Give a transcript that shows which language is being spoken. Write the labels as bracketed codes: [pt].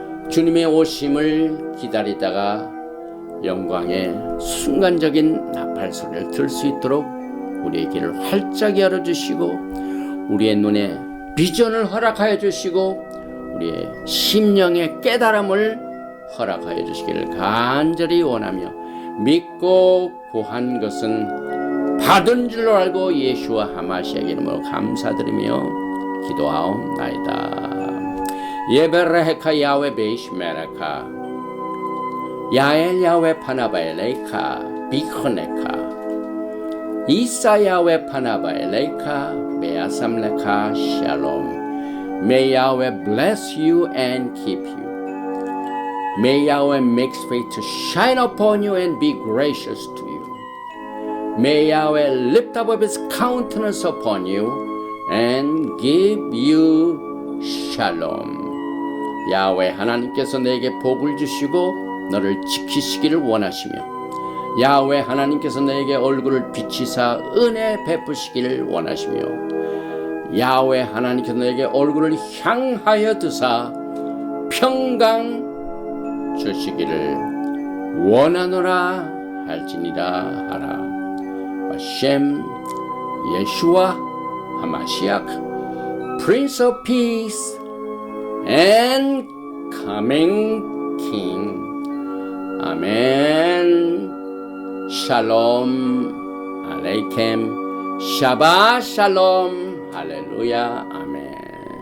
[ko] 주님의 오심을 기다리다가 영광의 순간적인 나팔 소리를 들을 수 있도록 우리의 길을 활짝 열어주시고 우리의 눈에 비전을 허락하여 주시고 우리의 심령의 깨달음을 허락하여 주시기를 간절히 원하며 믿고 구한 것은 받은 줄로 알고 예수와 하마시아의 이름으로 감사드리며 기도하옵나이다. [he] 예베레헤카 야훼 베이시메레카 야엘 야훼 파나바엘레이카 비코네카 이사 야훼 파나바엘레이카 메아삼레카 샬롬. [en] May Yahweh bless you and keep you. May Yahweh make his face to shine upon you and be gracious to you. May Yahweh lift up his countenance upon you and give you shalom. [ko] 야훼 하나님께서 내게 복을 주시고 너를 지키시기를 원하시며 야훼 하나님께서 내게 얼굴을 비치사 은혜 베푸시기를 원하시며 야훼 하나님께서 너에게 얼굴을 향하여 드사 평강 주시기를 원하노라 할지니라 하라. [he] 바셈 예수와 하마시아크 [en] Prince of Peace and Coming King. [ko] 아멘. [he] 샬롬 알레이켐 샤바 샬롬 할렐루야 아멘.